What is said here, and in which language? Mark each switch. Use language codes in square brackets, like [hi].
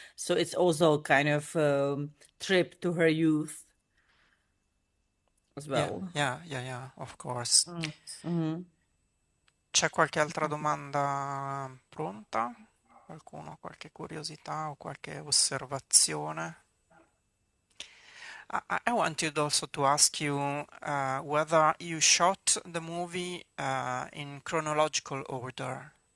[en] So it's also kind of trip to her youth as well. Yeah, of course. Mm-hmm. [it] C'è qualche altra domanda pronta? Qualcuno, qualche curiosità o qualche osservazione? [en] I wanted also to ask you whether you shot the movie in chronological order.